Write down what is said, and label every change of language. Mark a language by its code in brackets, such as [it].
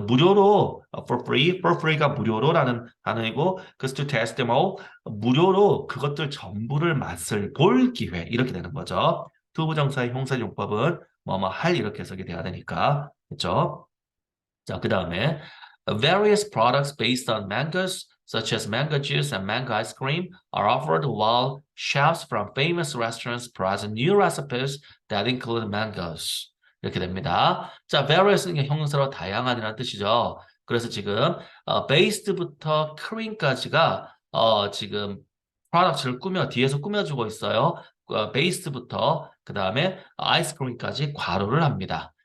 [ko] 무료로 [en] for free [ko] 가 무료로라는 단어이고 그래서 [en] to taste them all [ko] 무료로 그것들 전부를 맛을 볼 기회 이렇게 되는 거죠. 투부정사의 형사용법은 뭐뭐 할 이렇게 해석이 돼야 되니까 그렇죠? [en] 자, 그 다음에 various products based on mangoes such as mango juice and mango ice cream are offered while chefs from famous restaurants present new recipes that include mangoes. [ko] 이렇게 됩니다. 자, various는 형용사로 다양한이라는 뜻이죠. 그래서 지금 based부터 cream까지가 지금 product를 뒤에서 꾸며주고 있어요. based부터 그 다음에 아이스크림까지 괄호를 합니다.